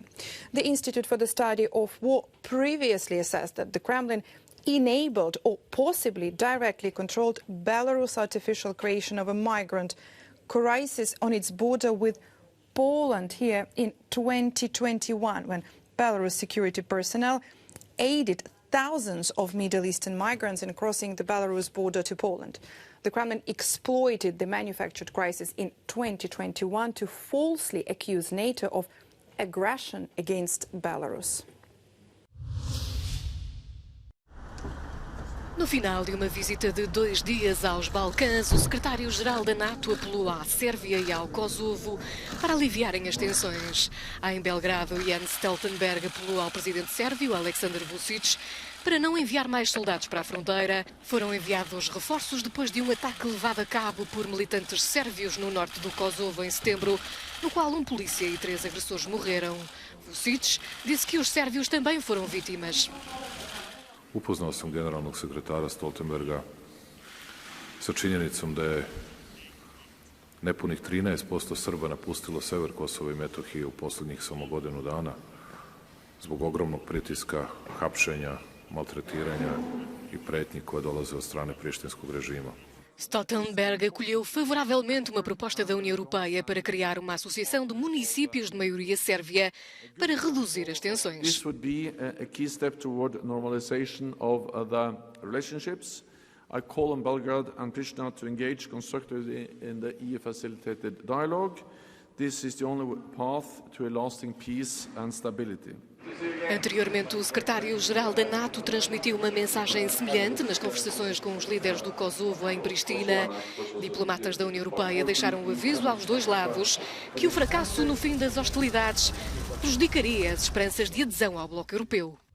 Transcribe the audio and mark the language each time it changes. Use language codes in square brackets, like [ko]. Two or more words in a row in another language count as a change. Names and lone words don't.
[en] The Institute for the Study of War previously assessed that the Kremlin enabled or possibly directly controlled Belarus' artificial creation of a migrant crisis on its border with Poland here in 2021, when Belarus security personnel aided thousands of Middle Eastern migrants in crossing the Belarus border to Poland. The Kremlin exploited the manufactured crisis in 2021 to falsely accuse NATO of aggression against Belarus. [pt] No final de uma visita de 2 dias aos Balcãs, o secretário-geral da NATO apelou à Sérvia e ao Kosovo para aliviarem as tensões. Em Belgrado, Jens Stoltenberg apelou ao presidente sérvio, Aleksandar Vučić, para não enviar mais soldados para a fronteira. Foram enviados reforços depois de um ataque levado a cabo por militantes sérvios no norte do Kosovo em setembro, no qual um polícia e 3 agressores morreram. Vučić disse que os sérvios também foram vítimas. [sr] Upoznao sam generalnog sekretara Stoltenberga sa činjenicom da je nepunih 13% Srba napustilo sever Kosova i Metohije u posljednjih samo godinu dana zbog ogromnog pritiska, hapšenja, maltretiranja i pretnji koje dolaze od strane prištinskog režima. [pt] Stoltenberg acolheu favoravelmente uma proposta da União Europeia para criar uma associação de municípios de maioria sérvia para reduzir as tensões. [en] This would be a key step toward normalization of the relationships. I call on Belgrade and Pristina to engage constructively in the EU-facilitated dialogue. This is the only path to a lasting peace and stability. [pt] Anteriormente, o secretário-geral da NATO transmitiu uma mensagem semelhante nas conversações com os líderes do Kosovo em Pristina. Diplomatas da União Europeia deixaram o aviso aos dois lados que o fracasso no fim das hostilidades prejudicaria as esperanças de adesão ao bloco europeu.